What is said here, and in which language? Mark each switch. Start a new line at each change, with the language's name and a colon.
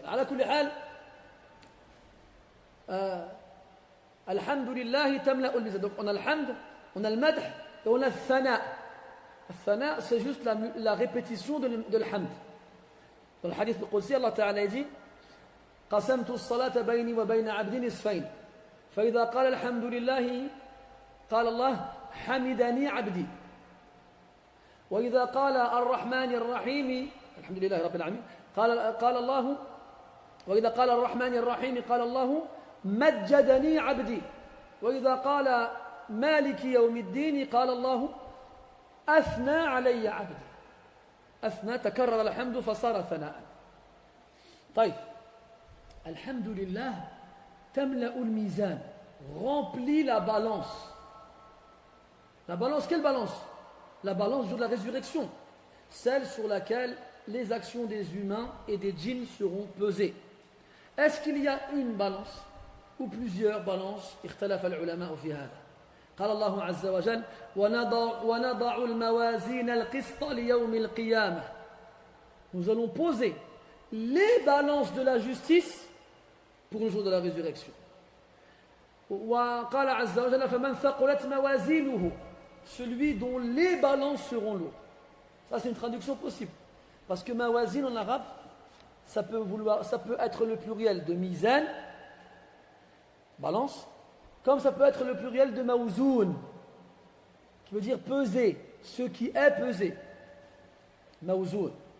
Arabic: Ala kulli hal, alhamdulillah tamla'u al-mizan.
French: Donc on a al-hamd, on a le madh et on a le thana. Le thana, c'est juste la répétition de l'hamd. Dans le hadith de Qudsi, Allah Ta'ala dit
Arabic: قسمت الصلاة بيني وبين عبدي نصفين فإذا قال الحمد لله قال الله حمدني عبدي وإذا قال الرحمن الرحيم الحمد لله رب العالمين قال الله وإذا قال الرحمن الرحيم قال الله مجدني عبدي وإذا قال مالك يوم الدين قال الله أثنى علي عبدي أثنى تكرر الحمد فصار ثناء طيب الحمد لله تملأ الميزان
French: remplit la balance. La balance, quelle balance? La balance du jour de la résurrection, celle sur laquelle les actions des humains et des djinns seront pesées. Est-ce qu'il y a une balance ou plusieurs balances?
Arabic: اختلف العلماء في هذا. قال الله عز وجل ونضع الموازين القسط ليوم القيامة.
French: Nous allons poser les balances de la justice pour le jour de la résurrection.
Arabic: وقال عز وجل فمن ثقلت موازينه,
French: celui dont les balances seront lourdes. Ça c'est une traduction possible parce que mawazin en arabe ça peut être le pluriel de mizan, balance, comme ça peut être le pluriel de mawzoun, qui veut dire peser, ce qui est pesé. Mawzoun.